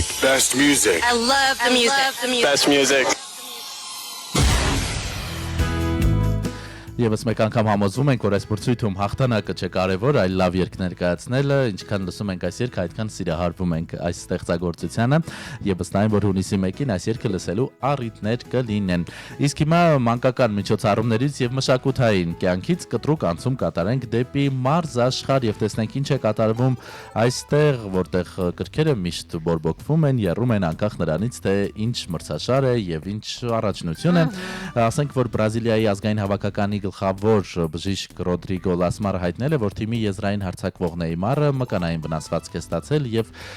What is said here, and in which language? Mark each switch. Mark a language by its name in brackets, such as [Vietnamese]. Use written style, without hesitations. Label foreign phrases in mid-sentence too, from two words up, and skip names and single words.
[English] Best music. I love the music. Best music. [Armenian] Եվս մեկ անգամ համոզվում ենք, որ այս մրցույթում հաղթանակը չէ կարևոր, այլ լավ երգ ներկայացնելը, ինչքան լսում ենք այս երգը, այդքան սիրահարվում ենք այս ստեղծագործությանը, եւ ըստ այն, որ հունիսի 1-ին այս երգը լսելու առիթներ կլինեն։ Իսկ հիմա մանկական միջոցառումներից եւ մշակութային կյանքից կտրուկ անցում կատարենք դեպի մարզաշխարհ եւ տեսնենք ինչ է կատարվում այստեղ, որտեղ կրքերը միշտ բորբոքվում են, եռում են անկախ նրանից, թե ինչ մրցաշար է եւ ինչ առաջնություն է։ Ասենք, որ Բրազիլիայի ազգային հավաքականի գլխավոր բժիշկ Ռոդրիգո Լասմարը հայտնել է, որ թիմի եզրային հարձակվող Նեյմարը մկանային վնասվածք է ստացել եւ